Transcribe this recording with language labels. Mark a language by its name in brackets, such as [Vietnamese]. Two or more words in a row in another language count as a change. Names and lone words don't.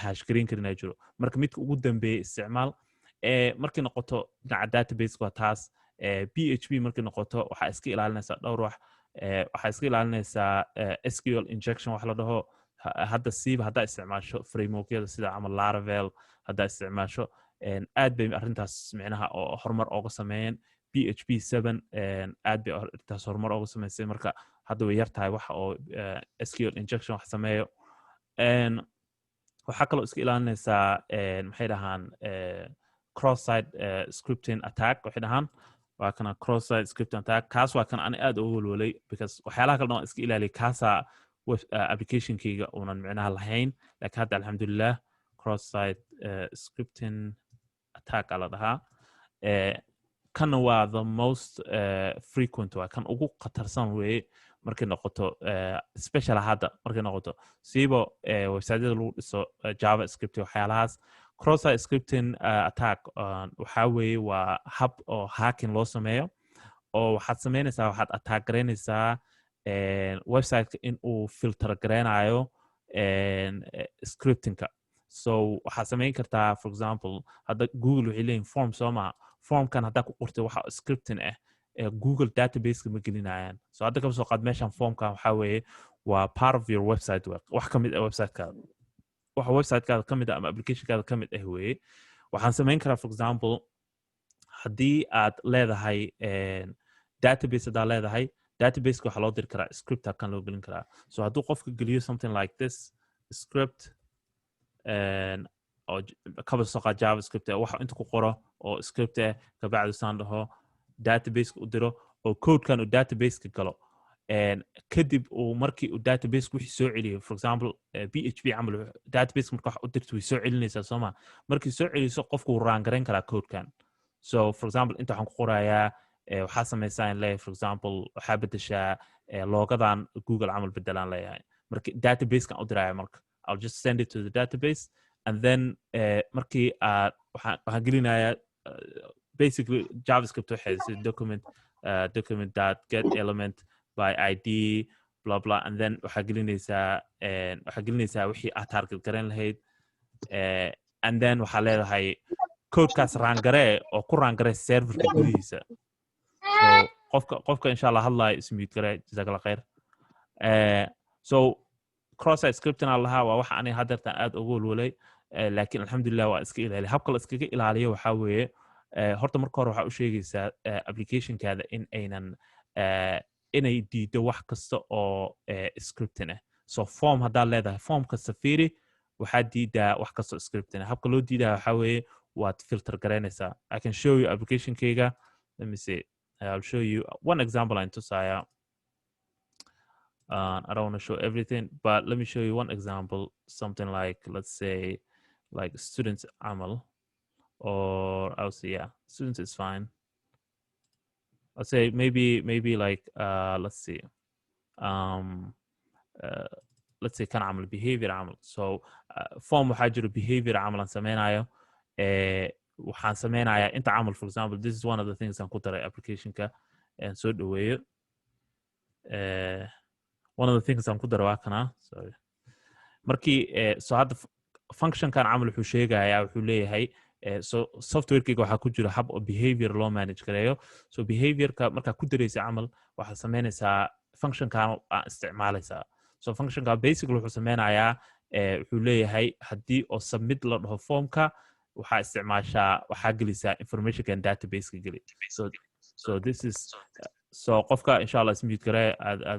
[Somali] hash gareyn karin aa jiro marka midka ugu dambeeya isticmaal markay noqoto dhinaca database waa taas PHP markay noqoto waxaa iska ilaalinaysaa dhowr wax waxaa iska ilaalinaysaa [English] SQL injection [Somali] wax la dhaho hadda siiba haddaa isticmaasho frameworkyada sida camal Laravel haddaa isticmaasho aad bay arrintaas micnaha oo horumar ooga sameeyeen PHP 7 aad bay arrintaas horumar ooga sameysay marka hadda way yar tahay waxa oo [English] SQL injection [Somali] wax sameeyo waxaa kaloo iska ilaalinaysaa maxay dhahaan [English] cross-site scripting attack [Somali] waxay dhahaan waa kana [English] cross-site scripting attack [Somali] kaas waa kan ani aad ugu walwalay because waxyaalaha kale dhan iska ilaaliya kaasaa application-kayga uunan micnaha lahayn laakiin hadda alxamdulilah [English] cross-site scripting attack [Somali] aa la dhahaa kana waa [English] the most frequent [Somali] waa kan ugu khatarsan weeye markay noqoto special hadda markay noqoto siiba website-yada lagu dhiso javascript waxyaalahaas [English] cross-site scripting attack [Somali] waxaa weeye waa hab oo hacking loo sameeyo oo waxaad samaynaysaa waxaad attack garaynaysaa website-ka in uu filter garaynayo scriptingka so waxaad samayn kartaa [English] for example [Somali] hadda google waxay leeyihin form soo maha formkan haddaa ku qortay waxa scripting ah google database-ka ma gelinayaan so hadda kaba soo qaad meeshan formkan waxaa weeye waa [English] part of your website [Somali] wax ka mid ah website-kaada waxa website-kaada ka mid ah ama application-kaada ka mid ah weeye waxaan samayn karaa [English] for example [Somali] haddii aad leedahay database haddaa leedahay database-ka waxaa loo diri karaa script kan loo gelin karaa so hadduu qofka geliyo [English] something like this script [Somali] oo kaba soo qaad javascript waxa inta ku qoro oo script ah kabacdi saan dhaho database-ka u diro oo code-kan uu database-ka galo kadib uu markii uu database wixii soo celiyo [English] for example [Somali] PHP camal database marka wax u dirto way soo celinaysaa soo ma markii soo celiso qofku uu raan gareyn karaa code-kan so [English] for example [Somali] inta waxaan ku qorayaa waxaa samaysaa in leeyahay [English] for example [Somali] waxaa bedeshaa loogadan Google camal bedelaan leeyahay marka database-kan u diraya marka [English] I'll just send it to the database and then [Somali] markii waxaan gelinayaa basically JavaScript waxay [English] document dot get element by ID blah blah and then [Somali] waxaa gelinaysaa wixii aad target garan lahayd [English] and then [Somali] waxaa leedahay codekaas raangaree oo ku raangaree serverka gudihiisa so qofka [Arabic] insha Allah [Somali] hadlaya ismute garee [Arabic] jazakallah khair [Somali] so [English] cross-site scripting [Somali] allaha waa waxa aniga hadeertan aad ugu walwalay laakiin alxamdulillah waa iska ilaaliya habka la iskaga ilaaliyo waxaa weeye horta marka hore waxaa u sheegaysaa applicationkaada in aynan inay diido wax kasta oo scripting ah so form haddaad leedahay form kasta fiiri waxaa diidaa wax kasta oo scripting ah habka loo diidaa waxaa weeye waad filter garaynaysaa [English] I can show you [Somali] applicationkayga [English] let me see I'll show you one example [Somali] aan tusaya [English] I don't want to show everything but let me show you one example something like let's say like students amal or I'll say yeah students is fine I'll say maybe like let's see let's say [Somali] kan amal behavior amal so form waxaa jiro behavior amal aan sameynayo waxaan sameynayaa inta amal [English] for example this is one of the things [Somali] aan ku daray applicationka soo dhaweeyo [English] one of the things [Somali] aan ku daray waa kana sorry markii so hadda functionkan amal wuxuu sheegayaa wuxuu leeyahay so softwarekeyga waxaa ku jira hab oo behavior loo manage gareeyo so behaviorka markaa ku daraysa amal waxaad sameynaysaa functionkan aan isticmaalaysaa so functionka basically wuxuu sameynayaa wuxuu leeyahay haddii oo submit la dhaho formka waxaa isticmaashaa waxaa gelisaa informationkan database-ka geli so [English] this is [Somali] so qofka insha Allah ismute garee aad